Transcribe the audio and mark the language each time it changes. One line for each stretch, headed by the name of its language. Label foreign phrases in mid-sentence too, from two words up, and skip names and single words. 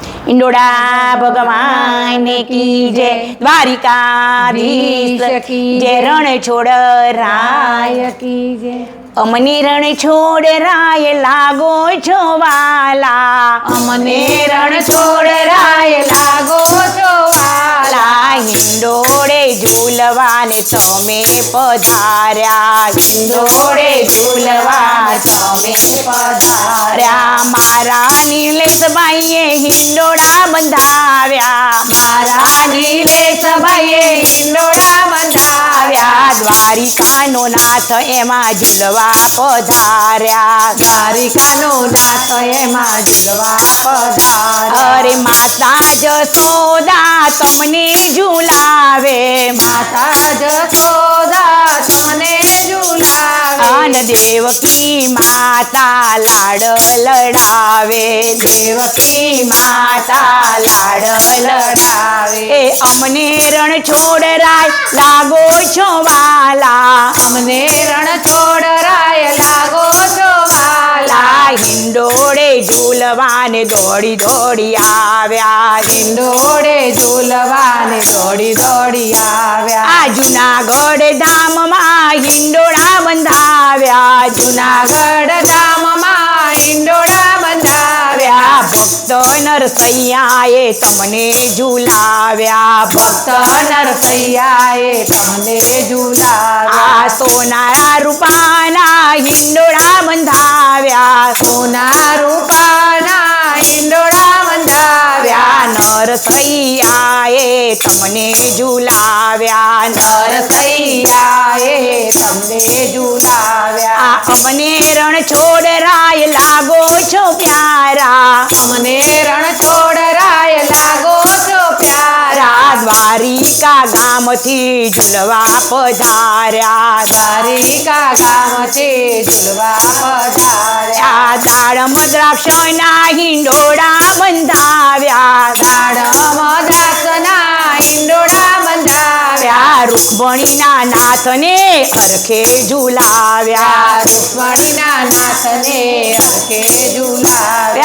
Hindi: इंडोड़ा भगवान की जय, द्वारिकाधीश की जय, रण छोड़ राय की जय।
Gujarati: અમને રણ છોડ રાય લાગો છો વાલા, અમને રણ છોડ રાય લાગો છો વાલા। હિંડોળે ઝૂલવાને તમે પધાર્યા, હિંડોળે ઝૂલવાને તમે પધાર્યા। મારા નીલેશ ભાઈએ હિંડોળા બંધાવ્યા, મારા નીલેશ ભાઈએ હિંડોળા બંધાવ્યા। દ્વારિકાનો નાથ એમાં ઝૂલવા પધાર્યા, દ્વારિકાનો નાથ એમાં ઝૂલવા પધાર્યા। અરે માતા જસોદા તમને ઝુલાવે, માતા જસોદા તમને ઝુલાવે। અને દેવકી માતા લાડ લડાવે, દેવકી માતા લાડ લડાવે। અમને રણ છોડ રાય લાગો છો વાલા, અમને રણ છોડ રાય લાગો છો વાલા। હિંડોળે ઝૂલવાને દોડી દોડી આવ્યા, હિંડોળે ઝૂલવાને દોડી દોડી આવ્યા। જૂનાગઢ ધામ માં હિંડોળા બંધાવ્યા, જૂનાગઢ ધામ માં હિંડોળા બંધાવ્યા। ભક્ત નરસૈયાએ તમને ઝુલાવ્યા, ભક્ત નરસૈયાએ તમને ઝુલાવ્યા। સોનારા રૂપાના હિંડોળા બંધાવ્યા, સોના રૂપાના હિંડોળા બંધાવ્યા। નરસૈયાએ તમને ઝુલાવ્યા, નરસૈયાએ તમને ઝુલાવ્યા। અમને રણ છોડ રાય લાગો છો પ્યારા, અમને રણ છોડ રાય લાગો છો પ્યારા। દ્વારિકા ગામ થી ઝૂલવા પધાર્યા, દ્વારિકા ગામ થી ઝૂલવા પધાર્યા। દાડમ દ્રાક્ષના હિંડોળા બંધાવ્યા, દાડમ દ્રાક્ષના હિંડોળા બંધાવ્યા। રુક્મણીના નાથને હરખે ઝુલાવ્યા, રુક્મણીના નાથને હરખે ઝુલાવ્યા।